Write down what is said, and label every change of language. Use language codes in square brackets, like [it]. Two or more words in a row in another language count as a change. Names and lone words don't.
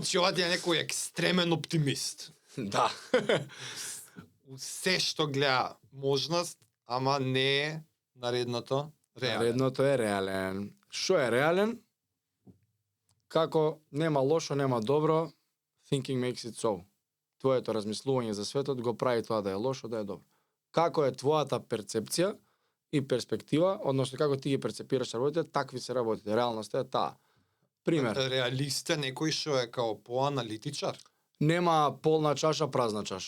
[mk] Значи ова е некој екстремен оптимист. Да. Се што гледа можност, ама не е наредното реален. Наредното е реален. Што е реален? Како нема лошо, нема добро, [en] thinking makes it so. [mk] Твоето размислување за светот го прави тоа да е лошо, да е добро. Како е твојата перцепција и перспектива, односно како ти ги перцепираш работите, такви се работите. Реалноста е таа. Пример. Реалист е некој што е као поаналитичар. Нема полна чаша, празна чаша.